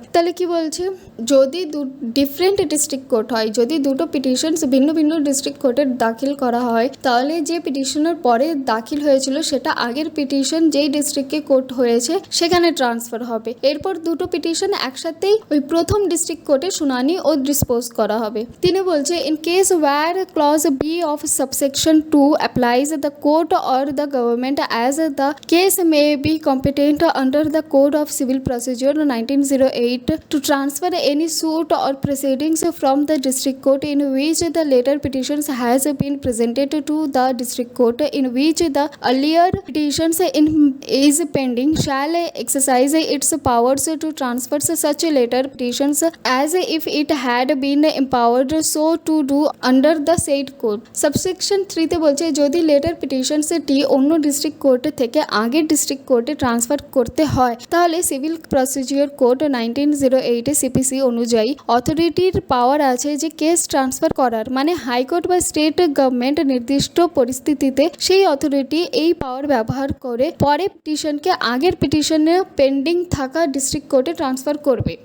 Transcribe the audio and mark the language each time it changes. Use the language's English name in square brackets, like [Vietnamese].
[Bangla] তাহলে কি বলছে যদি ডিফারেন্ট ডিস্ট্রিক্ট কোর্ট হয় যদি দুটো পিটিশনস ভিন্ন ভিন্ন ডিস্ট্রিক্ট কোর্টে দাখিল করা হয় তাহলে যে পিটিশনের পরে দাখিল হয়েছিল সেটা আগের পিটিশন যেই ডিস্ট্রিক্টে কোর্ট হয়েছে সেখানে ট্রান্সফার হবে। এরপর দুটো পিটিশন একসাথেই ওই প্রথম ডিস্ট্রিক্ট কোর্টে শুনানি ও ডিসপোজ করা হবে। তিনি বলছে [English] In case where clause B of subsection 2 applies the court or the government as the case may be competent under the Code of Civil Procedure 1908 to transfer any suit or proceedings from the district court in which the later petitions has been presented to the district court in which the earlier petitions is pending shall exercise its powers to transfer such later petitions as if it had been empowered so to do under the said code. [Bangla] Subsection 3 তে বলছে যদি letter petitions টি অন্য district court থেকে আগের district কোর্টে transfer করতে হয় তাহলে সিভিল প্রসিডিওর কোড 1908 সিপিসি অনুযায়ী অথরিটির পাওয়ার আছে যে কেস ট্রান্সফার করার, মানে হাইকোর্ট বা স্টেট গভর্নমেন্ট নির্দিষ্ট পরিস্থিতিতে সেই অথরিটি এই পাওয়ার ব্যবহার করে পরে পিটিশনকে আগের পিটিশনে পেন্ডিং থাকা ডিস্ট্রিক্ট কোর্টে ট্রান্সফার করবে।